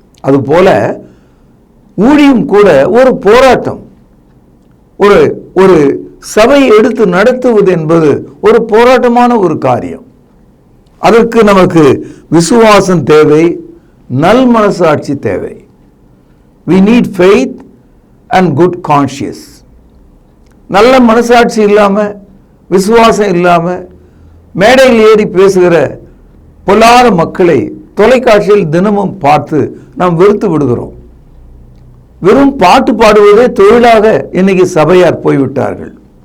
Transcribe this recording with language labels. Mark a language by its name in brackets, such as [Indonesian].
[Tamil] அதுபோல ஊழியம் கூட ஒரு போராட்டம். ஒரு சபை எடுத்து நடத்துவது என்பது ஒரு போராட்டமான ஒரு காரியம். அதற்கு நமக்கு விசுவாசம் தேவை, நல் மனசாட்சி தேவை. [English] we need faith and good conscience. [Tamil] நல்ல மனசாட்சி இல்லாம, விசுவாசம் இல்லாம மேடையில் ஏறி பேசுகிற பொல்லாத மக்களை தொலைக்காட்சியில் தினமும் பார்த்து நாம் வெறுத்து விடுகிறோம். வெறும் பாட்டு பாடுவதே தொழிலாக இன்னைக்கு சபையார் போய்விட்டார்கள்.